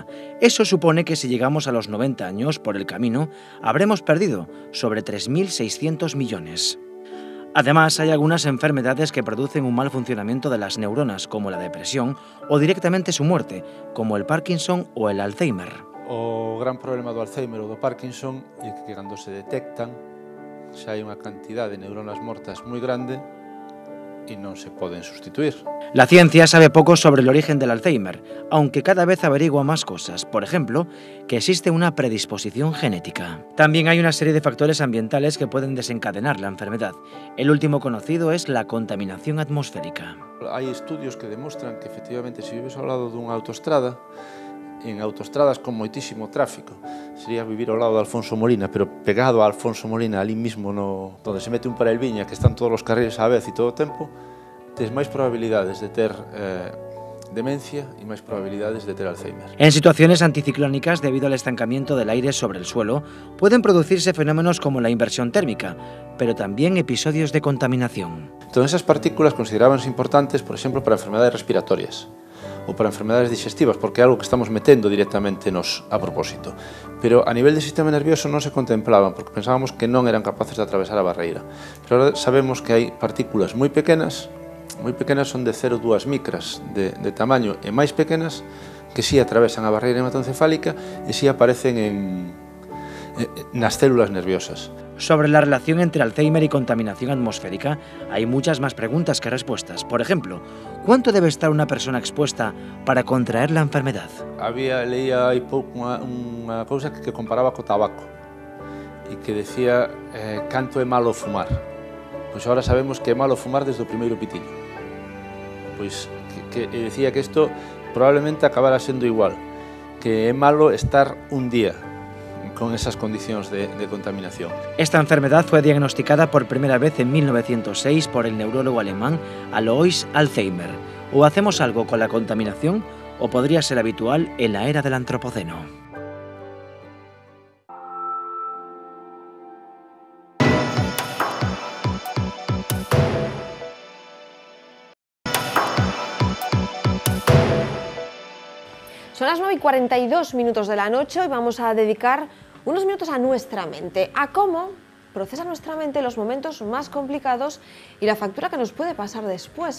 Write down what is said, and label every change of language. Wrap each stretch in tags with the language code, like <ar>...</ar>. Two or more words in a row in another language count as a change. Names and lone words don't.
<es>Eso supone que si llegamos a los 90 años por el camino, habremos perdido sobre 3.600 millones. Además, hay algunas enfermedades que producen un mal funcionamiento de las neuronas, como la depresión, o directamente su muerte, como el Parkinson o el Alzheimer.</es> <gl>O gran problema do Alzheimer ou do Parkinson é que cando se detectan xa hai unha cantidad de neuronas mortas moi grande</gl> <es>y no se pueden sustituir. La ciencia sabe poco sobre el origen del Alzheimer, aunque cada vez averigua más cosas. Por ejemplo, que existe una predisposición genética. También hay una serie de factores ambientales que pueden desencadenar la enfermedad. El último conocido es la contaminación atmosférica. Hay estudios que demuestran que efectivamente si vives</es> <gl>ao lado dunha autoestrada, en autoestradas con moitísimo tráfico, sería vivir ao lado de Alfonso Molina, pero pegado a Alfonso Molina, ali mismo donde se mete un Parelviña, que están todos os carriles á vez e todo o tempo, tes máis probabilidades de ter demencia</gl> <es>y más probabilidades de tener Alzheimer. En situaciones anticiclónicas, debido al estancamiento del aire sobre el suelo, pueden producirse fenómenos como la inversión térmica, pero también episodios de contaminación. Entonces, esas partículas considerabanse importantes, por ejemplo, para enfermedades respiratorias ou para enfermedades digestivas,</es> <gl>porque é algo que estamos metendo directamente nos a propósito. Pero a nivel de sistema nervioso non se contemplaban, porque pensábamos que non eran capaces de atravesar a barreira. Pero ahora sabemos que hai partículas moi pequenas son de 0,2 micras de tamaño e máis pequenas que si atravesan a barreira hematoencefálica e si aparecen nas células nerviosas.</gl> <es>Sobre la relación entre Alzheimer y contaminación atmosférica hay muchas más preguntas que respuestas. Por ejemplo, ¿cuánto debe estar una persona expuesta para contraer la enfermedad?</es> <gl>Leía hai pouco unha cousa que comparaba co tabaco e que decía canto é malo fumar. Pois agora sabemos que é malo fumar desde o primeiro pitillo. Pois que decía que isto probablemente acabara sendo igual, que é malo estar un día con esas condicións de contaminación.</gl> <es>Esta enfermedad fue diagnosticada por primera vez en 1906 por el neurólogo alemán Alois Alzheimer. O hacemos algo con la contaminación o podría ser habitual en la era del Antropoceno. Son las 9:42 de la noche y vamos a dedicar unos minutos a nuestra mente, a cómo procesa nuestra mente los momentos más complicados y la factura que nos puede pasar después.</es>